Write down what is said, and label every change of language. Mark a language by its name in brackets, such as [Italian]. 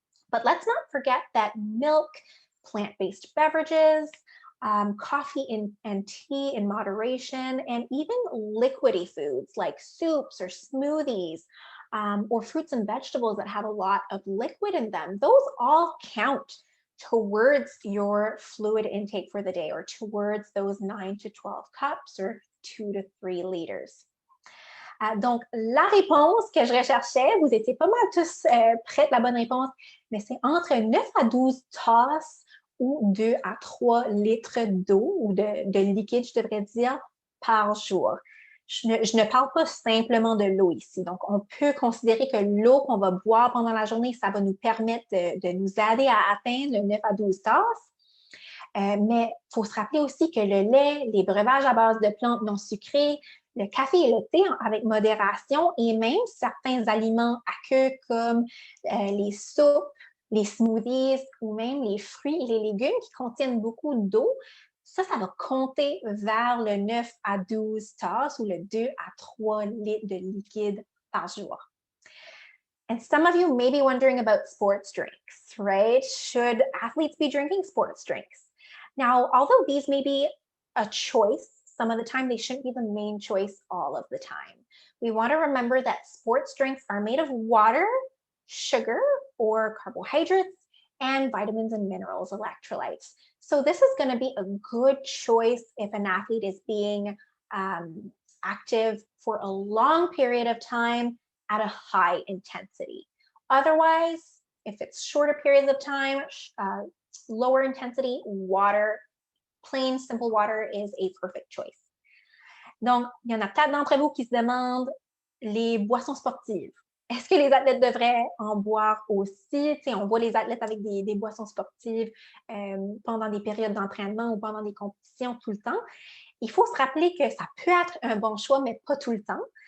[English] But let's not forget that milk, plant-based beverages, coffee and tea in moderation, and even liquidy foods like soups or smoothies, or fruits and vegetables that have a lot of liquid in them, those all count towards your fluid intake for the day, or towards those 9 to 12 cups or 2 to 3 liters. [French] Donc, la réponse que je recherchais, vous étiez pas mal tous prêts, la bonne réponse, mais c'est entre 9 à 12 tasses ou 2 à 3 litres d'eau ou de liquide, je devrais dire, par jour. Je ne parle pas simplement de l'eau ici. Donc, on peut considérer que l'eau qu'on va boire pendant la journée, ça va nous permettre de nous aider à atteindre le 9 à 12 tasses. Mais il faut se rappeler aussi que le lait, les breuvages à base de plantes non sucrées, le café et le thé avec modération et même certains aliments aqueux comme les soupes, les smoothies ou même les fruits et les légumes qui contiennent beaucoup d'eau, ça va compter vers le 9 à 12 tasses ou le 2 à 3 litres de liquide par jour. [English] And some of you may be wondering about sports drinks, right? Should athletes be drinking sports drinks? Now, although these may be a choice, some of the time they shouldn't be the main choice all of the time. We want to remember that sports drinks are made of water, sugar, or carbohydrates, and vitamins and minerals, electrolytes. So this is going to be a good choice if an athlete is being active for a long period of time at a high intensity. Otherwise, if it's shorter periods of time, lower intensity, water, plain simple water is a perfect choice. [French] Donc, il y en a peut-être d'entre vous qui se demandent les boissons sportives. Est-ce que les athlètes devraient en boire aussi? T'sais, on voit les athlètes avec des boissons sportives pendant des périodes d'entraînement ou pendant des compétitions tout le temps. Il faut se rappeler que ça peut être un bon choix, mais pas tout le temps.